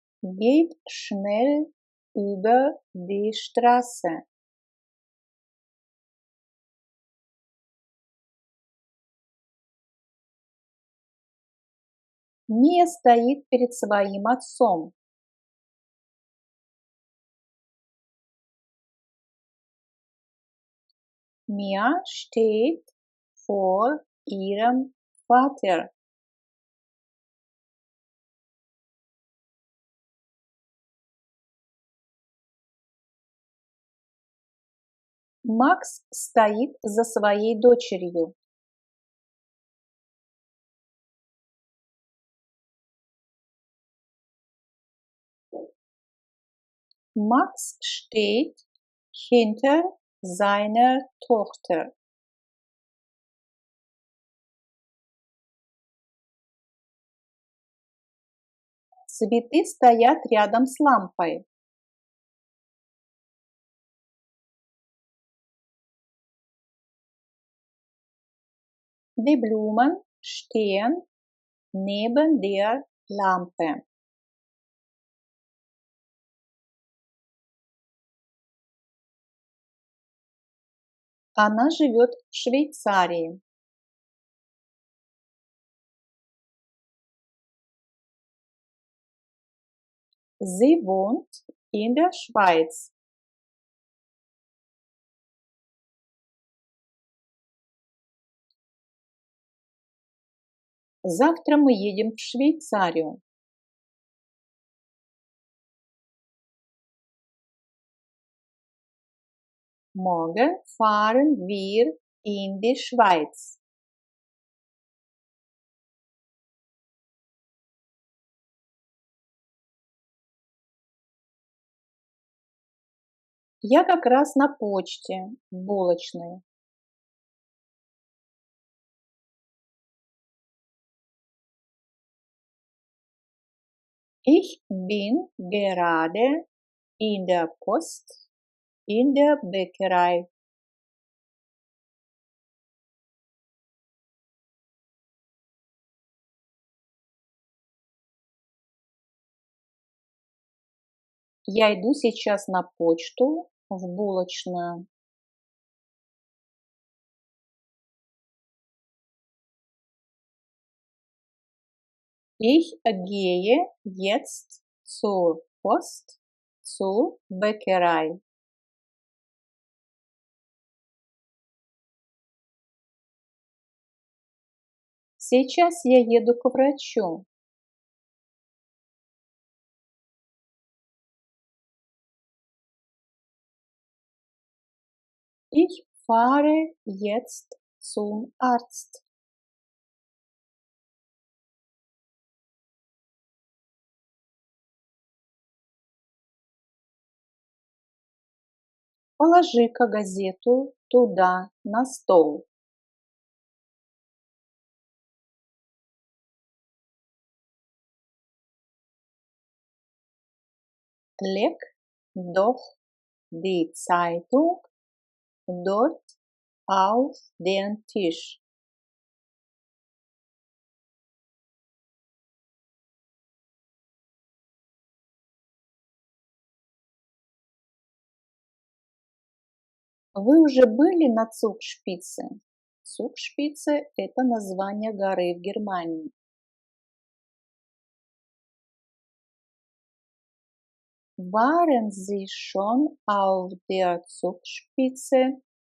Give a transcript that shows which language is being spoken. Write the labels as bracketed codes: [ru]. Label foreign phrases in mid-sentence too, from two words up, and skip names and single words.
[de] geht schnell über die Straße. [ru] Мия стоит перед своим отцом. [de] Mia steht vor ihrem Vater. [ru] Макс стоит за своей дочерью. [de] Max steht hinter seiner Tochter. [ru] Цветы стоят рядом с лампой. [de] Die Blumen stehen neben der Lampe. [ru] Она живет в Швейцарии. [de] Sie wohnt in der Schweiz. [ru] Завтра мы едем в Швейцарию. [de] Morgen fahren wir in die Schweiz. [ru] Я как раз на почте, в булочной. [de] Ich bin gerade in der Post, in der Bäckerei. [ru] Я иду сейчас на почту, в булочную. [de] Ich gehe jetzt zur Post, zur Bäckerei. [ru] Сейчас я еду к врачу. [de] Ich fahre jetzt zum Arzt. [ru] Положи-ка газету туда, на стол. [de] Leg doch die Zeitung dort auf den Tisch. [ru] Вы уже были на Zugspitze? Zugspitze– это название горы в Германии. [de] Waren Sie schon auf der Zugspitze?